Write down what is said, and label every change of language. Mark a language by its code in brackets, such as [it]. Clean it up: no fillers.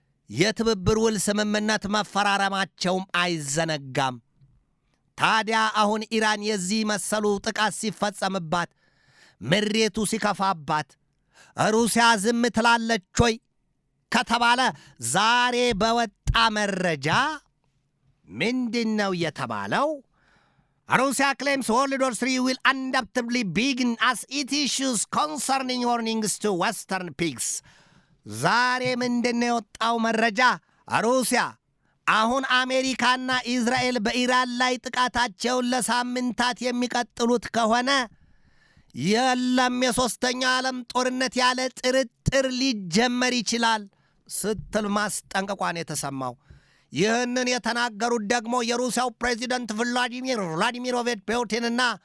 [am] የትብብር ውል ስምምነት መፈራረማቸውም አይዘነጋም። ታዲያ አሁን ኢራን የዚህ መሰሉ ጥቃት ሲፈጸምባት ምሬቱ ሲከፋባት ሩሲያ ዝም ትላለች ወይ ከተባለ ዛሬ በወጣ መረጃ ምንድነው የተባለው? [en] Russia claims World War III will undoubtedly begin as it issues concerning warnings to Western peaks. [am] ዛሬ ምንድነው የወጣው መረጃ? ሩሲያ አሁን አሜሪካና እስራኤል በኢራን ላይ ጥቃታቸውን ለሳምንታት የሚቀጥሉት ከሆነ የለም የሶስተኛ ዓለም ጦርነት ያለ ጥርጥር ሊጀመር ይችላል ስትል ማስጠንቀቋን የተሰማው። ይህንን የተናገሩት ደግሞ የሩሲያው ፕሬዚደንት ቭላዲሚሮቪች ፑቲንና